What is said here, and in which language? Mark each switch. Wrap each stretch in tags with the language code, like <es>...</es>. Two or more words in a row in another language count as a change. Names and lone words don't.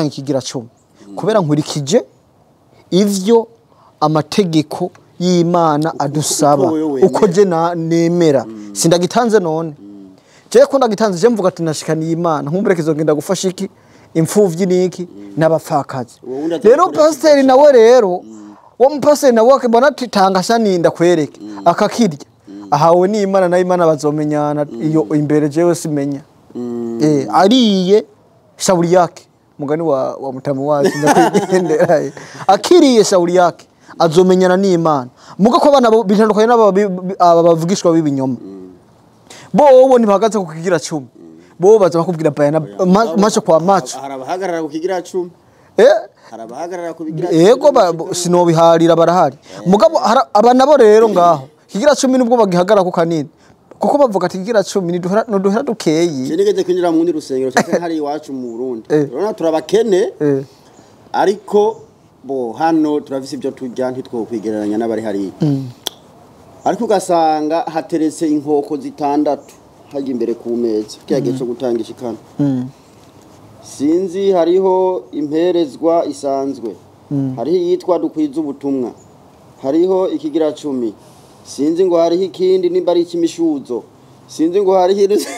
<rn>ikigira 10 kubera nkurikije ivyo amategeko y'Imana adusaba uko je nemera sindagitanze none je ko ndagitanze je mvuga ati nashikaniye Imana nkumburekezo ngenda gufasha iki imfuvyi niki n'abapfakazi rero pasteur nawe rero wo mupasteur nawe akabona ati tanga shaninda kwereke akakirya ahawe ni Imana na Imana bazomenyana iyo imbere jewe simenya ariye</rn> <sw>shauri yake</sw> <rn>mugani wa mutamu wacu ndakwigendera akiriye</rn> <sw>shauri yake</sw> <rn>azomenyana ni Imana muga ko abana bitandukanye n'abavugishwa b'ibinyoma bo ntibahagaze ku kigira 10 bo baza bakubwira bayana</rn> <sw>macho kwa macho</sw> <rn>harabahagarara ku kigira 10 harabahagarara ku bigira yego sinobiharira barahari mugabo abana bo rero ngaho kigira 10 nubwo bagihagara ko kanini kuko bavuga ati kigira 10 duhera dukeyi nigeze kwinjira mu ndi rusengero cyane hari iwacu mu Burundi rona turabakene ariko bo hano turavise ibyo tujya ntitwokwigereranya n'abari hari ariko ugasanga hateretse inkoko zitandatu haje imbere ku meza cyo gutanga ishikano sinzi hariho imperezwa isanzwe hariho yitwa dukwiza ubutumwa hariho ikigira 10 sinzi ngo hariho ikindi nimba ari ikimishuzo sinzi ngo hariho</rn>